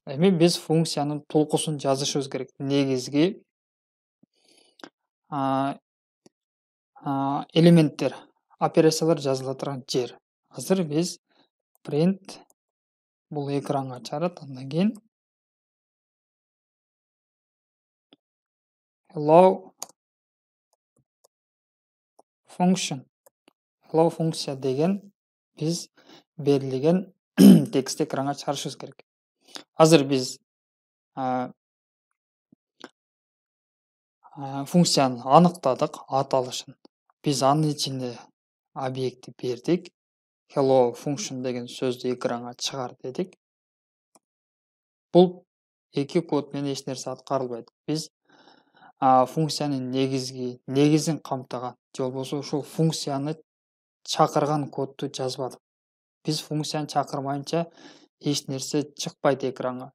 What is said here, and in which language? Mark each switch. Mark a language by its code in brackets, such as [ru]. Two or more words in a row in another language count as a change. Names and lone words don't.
[ky] Эми биз функциянын толкусун жазышыбыз керек. Негизги элементтер, операциялар жазыла турган жер. Азыр биз print бул экранга чыгарат. Андан кийин [en] hello function. [ky] Hello функция деген биз берилген текстти экранга чыгарышыбыз керек. Азыр биз функцияны аныктадык, аталышын. Биз анын ичинде объектти бердик. [en] Hello function [ky] деген сөздү экранга чыгар дедик. Бул эки код менен эч нерсе аткарылбайт. Биз функциянын негизин камтыган, же болбосо ушул функцияны чакырган кодду жазбадык. Биз функцияны чакырмайынча эч нерсе чыкпайт экранга.